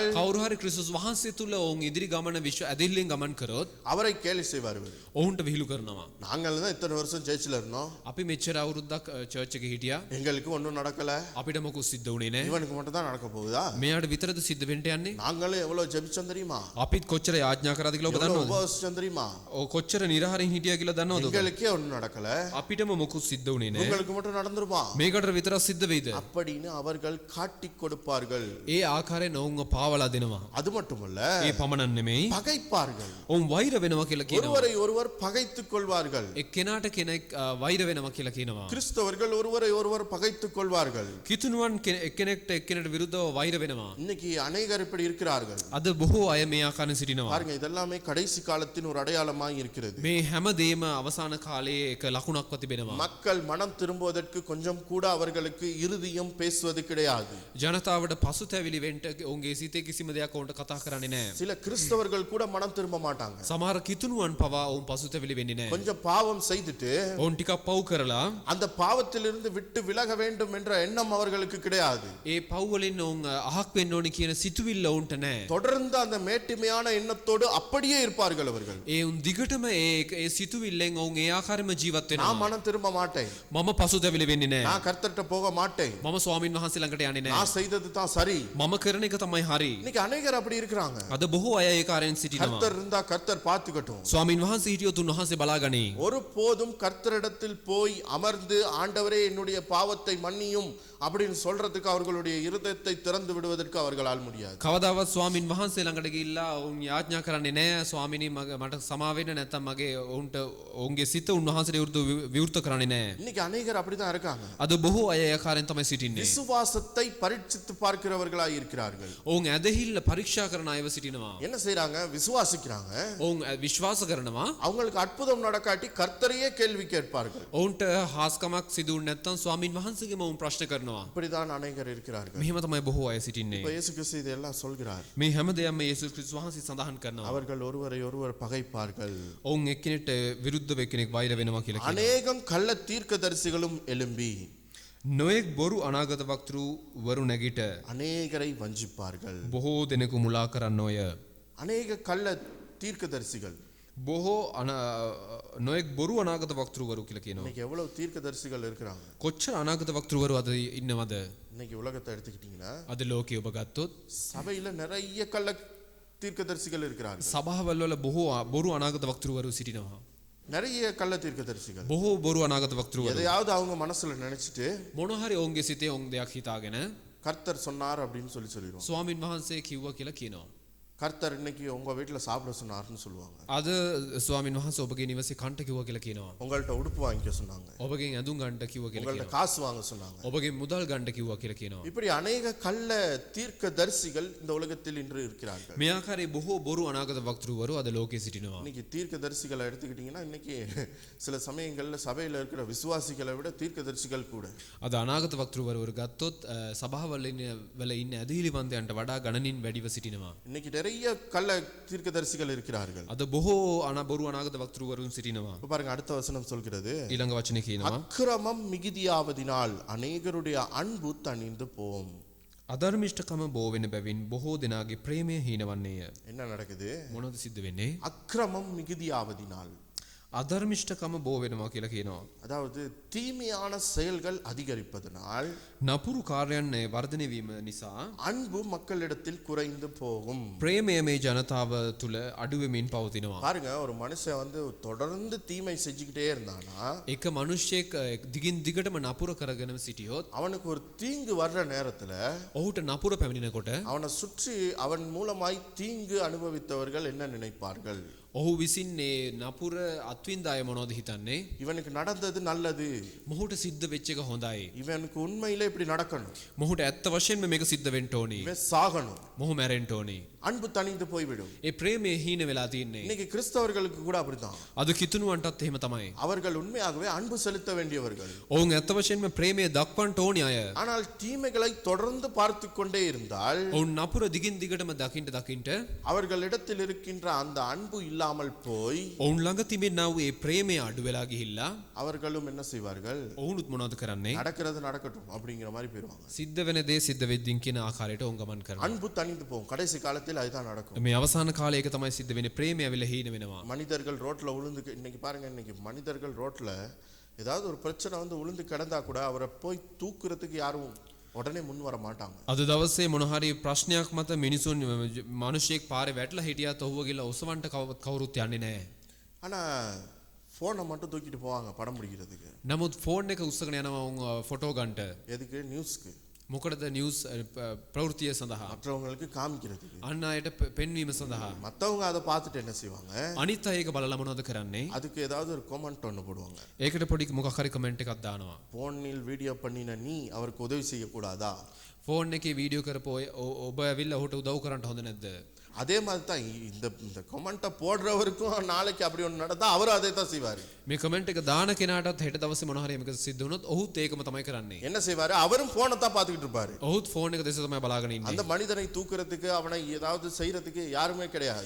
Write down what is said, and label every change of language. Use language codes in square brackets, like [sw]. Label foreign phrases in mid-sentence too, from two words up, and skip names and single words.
[si] කවුරු හරි ක්‍රිස්තුස් වහන්සේ තුල ඔවුන් ඉදිරි ගමන විශ්ව ඇදහිල්ලෙන් ගමන් කරොත් [ta] அவரை கேலி செய்வார்கள். [si] ඔවුන්ට විහිළු කරනවා. [ta] நாங்கள் தான் இத்தனை வருஷம் சர்ச்சில் இருந்தோம், [si] අපි මෙච්චර අවුරුද්දක් චර්ච් එකේ හිටියා. [ta] எங்களுக்கு ஒன்றும் நடக்கல, [si] අපිට මොකුත් සිද්ධ වුණේ නැහැ. [ta] இவனுக்கு மட்டும் தான் நடக்க போகுதா? [si] මෙයාට විතරද සිද්ධ වෙන්න යන්නේ? [ta] நாங்களும் எவ்வளவு ஜெபிச்சோம் தெரியுமா? [si] අපිත් කොච්චර යාඥා කරාද කියලා ඔබ [ta] எவ்வளவு [si] දන්නවද? [ta] உபவாசிச்சோம் தெரியுமா? [si] කොච්චර නිරහරින් හිටියා කියලා දන්නවද ඔබ? [ta] எங்களுக்கே ஒன்றும் நடக்கல, [si] අපිටම මොකුත් සිද්ධ වුණේ නැහැ. [ta] உங்களுக்கு மட்டும் நடந்துருமா? [si] මේකට විතරක් සිද්ධ වෙයිද? [ta] அப்படின்னு அவர்கள் காட்டி கொடுப்பார்கள். [si] ඒ ආකාරයෙන් ඔවුන්ව පාවලා දෙනවා. [ta] அது மட்டுமல்ல, [si] ඒ පමණක් නෙමෙයි. [ta] பகைப்பார்கள். [si] ඔවුන් වෛර වෙනවා කියලා කියනවා. [ta] ஒருவரை ஒருவர் பகைத்துக் கொள்வார்கள். [si] එක්කෙනාට කෙනෙක් වෛර වෙනවා කියලා කියනවා. [ta] கிறிஸ்தவர்கள் ஒருவரை ஒருவர் பகைத்துக் கொள்வார்கள். [si] කිතුණුවන් එක්කෙනෙක්ට එක්කෙනාට විරුද්ධව වෛර වෙනවා. [ta] இன்னைக்கு அநேகர் இப்படி இருக்கிறார்கள். [si] අද බොහෝ අය මේ ආකාරයෙන් සිටිනවා. [ta] பாருங்க, இதெல்லாமே கடைசி காலத்தின் ஒரு அடையாளமாய் இருக்கிறது. [si] මේ හැමදේම අවසාන කාලයේ එක ලකුණක්ව තිබෙනවා. [ta] மக்கள் மனம் திரும்புவதற்கு கொஞ்சம் கூட அவர்களுக்கு இருதயம் பேசுவது கிடையாது. [si] ජනතාවට පසුතැවිලි වෙන්න ඔවුන්ගේ සිතේ කිසිම දෙයක් ඔවුන්ට කතා කරන්නේ නැහැ. [ta] சில கிறிஸ்தவர்கள் கூட மனம் திரும்ப மாட்டாங்க. [si] සමහර කිතුණුවන් පවා ඔවුන් පසුතැවිලි වෙන්නේ නැහැ. [ta] கொஞ்சம் பாவம் செய்துட்டு [si] ඔවුන් ටිකක් පව් කරලා [ta] அந்த பாவத்திலிருந்து விட்டு விலக வேண்டும் என்ற எண்ணம் அவர்களுக்கு கிடையாது. [si] ඒ පව් වලින් ඔවුන් අහක් වෙන්න ඕනි කියන සිතුවිල්ල ඔවුන්ට නැහැ. [ta] தொடர்ந்து அந்த மேட்டிமையான எண்ணத்தோடு அப்படியே இருப்பார்கள் அவர்கள். [si] ඒ උන් දිගටම ඒ සිතුවිල්ලෙන් ඔවුන් ඒ ආකාරයෙන්ම ජීවත් [ta] நான் [si] වෙනවා. [ta] மனம் திரும்ப மாட்டேன், [si] මම පසුතැවිලි වෙන්නේ නැහැ. [ta] நான் கர்த்தர்ட்ட போக மாட்டேன், [si] මම ස්වාමින් වහන්සේ ළඟට යන්නේ නැහැ. [ta] நான் செய்தது தான் சரி. [si] මම කරන එක තමයි හරි. [ta] இன்னைக்கு அநேகர் அப்படி இருக்கிறாங்க. [si] අද බොහෝ අය ඒ කාර්යයෙන් සිටිනවා. [ta] கர்த்தர் இருந்தா கர்த்தர் பார்த்துக்கட்டும். [si] ස්වාමින් වහන්සේ හිටියොත් උන්වහන්සේ බලාගනි. [ta] ஒருபோதும் கர்த்தரிடத்தில் போய் அமர்ந்து ஆண்டவரே என்னுடைய பாவத்தை மன்னியும் அப்படின்னு சொல்றதுக்கு அவர்களுடைய இருதயத்தை திறந்து விடுவதற்கு அவர்களால் முடியாது. [si] කවදාවත් ස්වාමින් වහන්සේ ළඟට ගිහිල්ලා ඔවුන් යාඥා කරන්නේ නැහැ. ස්වාමිනී මට සමා වෙන්න නැත්නම් මගේ ඔවුන්ට ඔවුන්ගේ සිත උන්වහන්සේට විවෘත කරන්නේ නැහැ. [ta] இன்னைக்கு அநேகர் அப்படிதான் இருக்காங்க. [si] අද බොහෝ අය ඒ ආකාරයෙන් තමයි සිටින්නේ. [ta] விசுவாசத்தை பரீட்சித்து பார்க்கிறவர்களாய் இருக்கிறார்கள். [si] ඔවුන් ඇදහිල්ල පරීක්ෂා කරන අයව සිටිනවා. [ta] என்ன செய்றாங்க? விசுவாசிக்கிறாங்க. [si] ඔවුන් විශ්වාස කරනවා. [ta] அவங்களுக்கு அற்புதம் நடக்காட்டி கர்த்தரையே கேள்வி கேட்பார்கள். [si] ඔවුන්ට හාස්කමක් සිදු වුනේ නැත්නම් ස්වාමින් වහන්සේගෙම ඔවුන් ප්‍රශ්න කරනවා. [ta] இப்படிதான் அநேகர் இருக்கிறார்கள். [si] මෙහෙම තමයි බොහෝ අය සිටින්නේ. [ta] இப்ப இயேசு கிறிஸ்து இதெல்லாம் சொல்கிறார். [si] මේ හැම දෙයක්ම යේසුස් ක්‍රිස්තුස් වහන්සේ සඳහන් කරනවා. [ta] அவர்கள் ஒருவரை ஒருவர் பகைப்பார்கள். [si] ඔවුන් එක්කෙනෙක්ට විරුද්ධව එක්කෙනෙක් වෛර වෙනවා කියලා කියනවා. [ta] அநேகம் கள்ள தீர்க்கதரிசிகளும் எழும்பி [si] නොයෙක් බොරු අනාගත වක්තෘවරු නැගිට [ta] அநேகரை வஞ்சிப்பார்கள். [si] බොහෝ දෙනෙකු මුලා කරන්නෝය. [ta] அநேக கள்ள தீர்க்கதரிசிகள். [si] බොහෝ නොයෙක් බොරු අනාගත වක්තෘවරු කියලා කියනවා. [ta] இன்னைக்கு எவ்வளவு தீர்க்கதரிசிகள் இருக்கிறாங்க? [si] කොච්චර අනාගත වක්තෘවරු අද ඉන්නවද? [ta] இன்னைக்கு உலகத்தை எடுத்துக்கிட்டீங்கன்னா [si] අද ලෝකයේ ඔබ ගත්තොත් [ta] சபையில நிறைய கள்ள தீர்க்கதரிசிகள் இருக்கிறார்கள். [si] සභාවල් වල බොහෝ බොරු අනාගත වක්තෘවරු සිටිනවා. [ta] நிறைய கள்ள தீர்க்கதரிசிகள். [si] බොහෝ බොරු අනාගත වක්තෘවරු [ta] எதையாவது அவங்க மனசுல நினைச்சிட்டு [si] මොන හරි ඔවුන්ගේ සිතේ ඔවුන් දෙයක් හිතාගෙන [ta] கர்த்தர் சொன்னார் அப்படின்னு சொல்லிடுவோம். [si] ස්වාමින් වහන්සේ කිව්වා කියලා කියනවා. [ta] கர்த்தர் இன்னைக்கு உங்க வீட்டுல சாப்பிட சொன்னார்னு சொல்லுவாங்க. [si] අද ස්වාමීන් වහන්සේ ඔබගේ නිවසේ කන්ට කිව්වා කියලා කියනවා. [ta] உங்கள்ட்ட உடுப்பு வாங்கிக்க சொன்னாங்க. [si] ඔබගෙන් ඇඳුම් ගන්න කිව්වා කියලා [ta] உங்கள்ட்ட [si] කියනවා. [ta] காசு வாங்க சொன்னாங்க. [si] ඔබගේ මුදල් ගන්න කිව්වා කියලා කියනවා. [ta] இப்படி அநேக கள்ள தீர்க்கதரிசிகள் இந்த உலகத்தில் இன்று இருக்கிறார்கள். [si] මේ ආකාරයේ බොහෝ බොරු අනාගත වක්තෘවරු අද ලෝකයේ සිටිනවා. [ta] இன்னைக்கு தீர்க்கதரிசிகளை எடுத்துக்கிட்டீங்கன்னா இன்னைக்கு சில சமயங்கள்ல சபையில இருக்கிற விசுவாசிகளை விட தீர்க்கதரிசிகள் கூட. [si] අද අනාගත වක්තෘවරු ගත්තොත් සභාවල ඉන්න ඇදහිලිවන්තයන්ට වඩා ගණනින් වැඩිව සිටිනවා. [ta] இன்னைக்கு நிறைய கள்ள தீர்க்கதரிசிகள் இருக்கிறார்கள். [si] අද බොහෝ බොරු අනාගත වක්තෘවරුන් සිටිනවා. [ta] இப்ப பாருங்க அடுத்த வசனம் சொல்கிறது, [si] ඊළඟ වචනේ කියනවා [ta] அக்கிரமம் மிகுதியாவதினால் அநேகருடைய அன்பு தணிந்து போம். [si] අධර්මිෂ්ඨකම බෝ වෙන බැවින් බොහෝ දෙනාගේ ප්‍රේමය හීනවන්නේය. [ta] என்ன நடக்குது? [si] මොනවද සිද්ධ වෙන්නේ? [ta] அக்கிரமம் மிகுதியாவதினால், [si] අධර්මිෂ්ඨකම බෝ වෙනවා කියලා කියනවා. [ta] அதாவது தீமையான செயல்கள் அதிகரிப்பதனால் [si] නපුරු කාර්යයන් වර්ධනය වීම නිසා [ta] அன்பு மக்களிடத்தில் குறைந்து போகும். [si] ප්‍රේමය මේ ජනතාව තුළ අඩු වෙමින් පවතිනවා. [ta] பாருங்க, ஒரு மனுஷன் வந்து தொடர்ந்து தீமை செஞ்சுக்கிட்டே இருந்தானா [si] එක මනුෂ්‍යයෙක් දිගින් දිගටම නපුර කරගෙන සිටියොත් [ta] அவனுக்கு ஒரு தீங்கு வர்ற நேரத்துல [si] ඔහුට නපුර පැමිණෙනකොට [ta] அவனை சுற்றி அவன் மூலமாய் தீங்கு அனுபவித்தவர்கள் என்ன நினைப்பார்கள்? [si] ඔහු විසින් මේ නපුර අත්විඳ අය මොනවද හිතන්නේ? [ta] இவனுக்கு நடந்தது நல்லது, [si] මොහුට සිද්ධ වෙච්ච එක හොඳයි. [ta] இவனுக்கு உண்மையிலே இப்படி நடக்கணும், [si] මොහුට ඇත්ත වශයෙන්ම මේක සිද්ධ වෙන්න ඕනි. [ta] இவன் சாகணும். [si] මොහු මැරෙන්න ඕනි. [ta] அன்பு தணிந்து போய்விடும். [si] ඒ ප්‍රේමය හීන වෙලා තින්නේ. [ta] இன்னைக்கு கிறிஸ்தவர்களுக்கு கூட அப்படித்தான். [si] අද කිතුණුවන්ටත් එහෙම තමයි. [ta] அவர்கள் உண்மையாகவே அன்பு செலுத்த வேண்டியவர்கள். [si] ඔවුන් ඇත්ත වශයෙන්ම ප්‍රේමය දක්වන්න ඕනි අය. [ta] ஆனால் தீமைகளை தொடர்ந்து பார்த்து கொண்டே இருந்தால் [si] ඔවුන් නපුර දිගින් දිගටම දකින්න [ta] அவர்களிடத்தில் இருக்கின்ற அந்த அன்பு இல்லாமல் போய் [si] ඔවුන් ළඟ තිබෙනා වූ ඒ ප්‍රේමය අඩු වෙලා ගිහිල්ලා [ta] அவர்களும் என்ன செய்வார்கள்? [si] ඔවුනුත් මොනවද කරන්නේ? [ta] நடக்கிறது நடக்கட்டும் அப்படிங்கிற மாதிரி போயிடுவாங்க. [si] සිද්ධ වෙන දේ සිද්ධ වෙද්දින් කියන ආකාරයට ඔවුන් ගමන් කරනවා. [ta] அன்பு தணிந்து போகும். கடைசி காலத்தில் அதுதான் நடக்கும். [si] මේ අවසාන කාලේ ඒක තමයි සිද්ධ වෙන්නේ. ප්‍රේමය ඇවිල්ලා හීන වෙනවා. [ta] மனிதர்கள் ரோட்ல உளுந்து, இன்னைக்கு பாருங்க, இன்னைக்கு மனிதர்கள் ரோட்ல ஏதாவது ஒரு பிரச்சனை வந்து உளுந்து கிடந்தா கூட அவரை போய் தூக்குறதுக்கு யாரும் உடனே முன் வர மாட்டாங்க. [si] අද දවසේ මොන හරි ප්‍රශ්නයක් මත මිනිසුන් මිනිහෙක් පාරේ වැටලා හිටියත් ඔහුව ගිහලා ඔසවන්න කවුරුත් යන්නේ නැහැ. [ta] ஆனா போனை மட்டும் தூக்கிட்டு போவாங்க படம் பிடிக்கிறதுக்கு. [si] නමුත් ෆෝන් එක උස්සගෙන යනවා උන් ෆොටෝ ගන්නට. [ta] எதுக்கு? நியூஸ்க்கு. [si] මොකටද? නිවුස් ප්‍රවෘත්තිය සඳහා. [ta] மற்றவங்களுக்கு காமிக்கிறதுக்கு. [si] අන් අයට පෙන්වීම සඳහා. [ta] மத்தவங்க அதை பார்த்துட்டு என்ன செய்வாங்க? [si] අනිත් අය ඒක බලලා මොනවද කරන්නේ? [ta] அதுக்கு ஏதாவது ஒரு கமெண்ட் ஒன்று போடுவாங்க. [si] ඒකට පොඩි මොකක් හරි කමෙන්ට් එකක් දානවා. [ta] போனில் வீடியோ பண்ணின நீ அவருக்கு உதவி செய்யக்கூடாதா? [si] ෆෝන් එකේ වීඩියෝ කරපෝ ඔබ ඇවිල්ලා ඔහුට උදව් කරන්න හොඳ නැද්ද? [ta] அதே மாதிரி தான் இந்த கமெண்ட்டை போடுறவருக்கும் நாளைக்கு அப்படி ஒன்று நடந்தா அவரும் அதே தான் செய்வார். [si] මේ කමෙන්ට් එක දාන කෙනාටත් හෙට දවසේ මොන හරි මේක සිද්ධ වුණොත් ඔහුත් ඒකම තමයි කරන්නේ. [ta] என்ன செய்வாரு? அவரும் போனை தான் பார்த்துக்கிட்டு இருப்பாரு. [si] ඔහුත් ෆෝන් එක දෙස තමයි බලාගෙන ඉන්නේ. [ta] அந்த மனிதனை தூக்குறதுக்கு அவனை ஏதாவது செய்யறதுக்கு யாருமே கிடையாது.